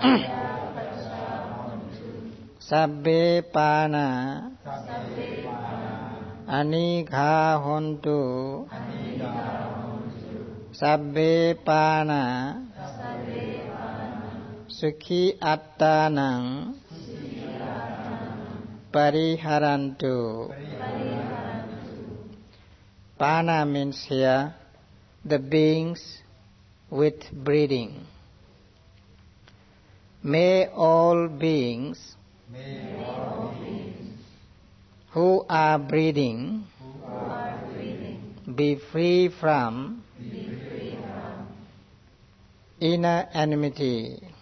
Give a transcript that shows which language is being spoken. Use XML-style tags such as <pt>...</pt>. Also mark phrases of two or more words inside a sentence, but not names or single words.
<pi>sabbe pana anigha hontu, sabbe pana sukhi attanang pariharantu.</pi> <en>Pana means here the beings with breeding. May all beings who are breeding be free from inner enmity.</en>